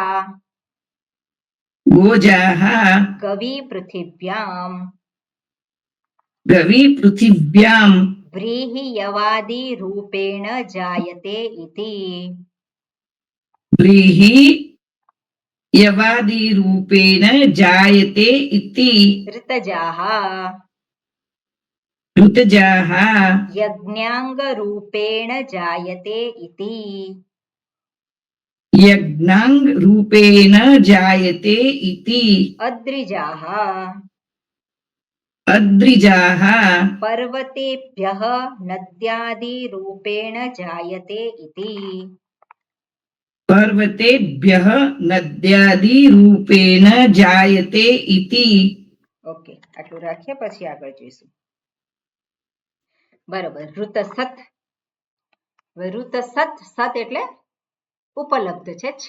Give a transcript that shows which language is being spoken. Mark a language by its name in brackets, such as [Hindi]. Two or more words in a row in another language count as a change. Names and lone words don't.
[Sanskrit] ગોજાહ કવિ પૃથિવ્યામ ગવિ પૃથિવ્યામ વ્રીહિ યવાદિ રૂપેણ જાયતે ઇતિ. વ્રીહિ યવાદિ રૂપેણ જાયતે ઇતિ ऋतजाः ऋतજાહ यज्ञांग रूपेण जायते इति. યજ્ઞાંગ રૂપેણ જાયતે ઇતિ अद्रिजाः અદ્રિજાહ पर्वतेभ्यः नद्यादि रूपेण जायते इति. પર્વતેભ્યઃ નદ્યાદિ રૂપેણ જાયતે ઇતિ [Gujarati] ઓકે, આટલું રાખીએ પછી આગળ જોઈશું. બરોબર. ઋતસત. ઋતસત, સત એટલે ઉપલબ્ધ છે.